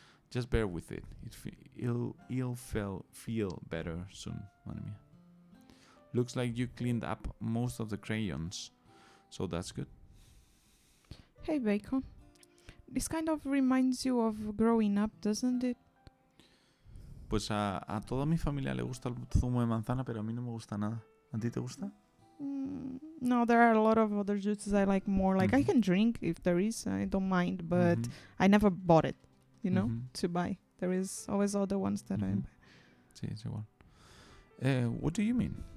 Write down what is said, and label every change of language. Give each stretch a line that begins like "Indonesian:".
English: Just bear with it. It'll feel better soon,
Spanish: madre mía.
English: Looks like you cleaned up most of the crayons, so that's good. Hey, Bacon. This kind of reminds you of growing up, doesn't it?
Spanish: Pues a toda mi familia le gusta el zumo de manzana, pero a mí no me gusta nada. ¿A ti te gusta?
English: No, there are a lot of other juices I like more. Like, I Mhm. can drink if there is, I don't mind, but Mhm. I never bought it, Mhm. to buy. There is always other ones that I Mhm. buy.
Spanish: Sí, es igual.
English: What do you mean?